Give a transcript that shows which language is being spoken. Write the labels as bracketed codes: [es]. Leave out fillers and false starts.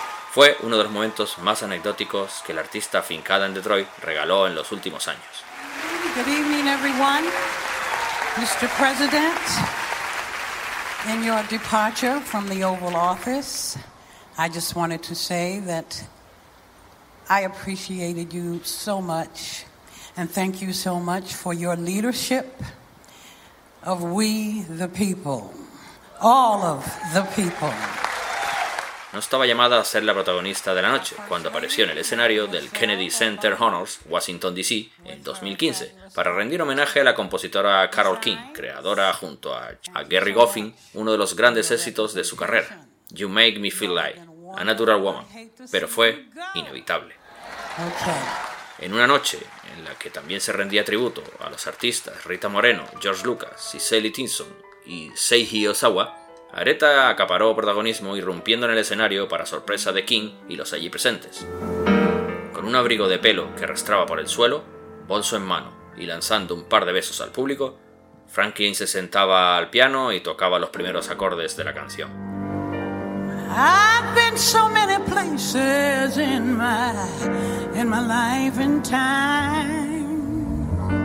[es] Fue uno de los momentos más anecdóticos que la artista afincada en Detroit regaló en los últimos años. [en] Good evening, everyone. Mr. President, in your departure from the Oval Office, I just wanted to say that I appreciated you so much, and thank you so much for your leadership of we the people, all of the people. [es] No estaba llamada a ser la protagonista de la noche cuando apareció en el escenario del Kennedy Center Honors, Washington D.C. en 2015 para rendir homenaje a la compositora Carole King, creadora junto a Gary Goffin, uno de los grandes éxitos de su carrera, You Make Me Feel Like, A Natural Woman, pero fue inevitable. En una noche en la que también se rendía tributo a los artistas Rita Moreno, George Lucas, Cicely Tyson y Seiji Ozawa, Aretha acaparó protagonismo irrumpiendo en el escenario para sorpresa de King y los allí presentes. Con un abrigo de pelo que arrastraba por el suelo, bolso en mano y lanzando un par de besos al público, Franklin se sentaba al piano y tocaba los primeros acordes de la canción. [en] I've been so many places in my life and time.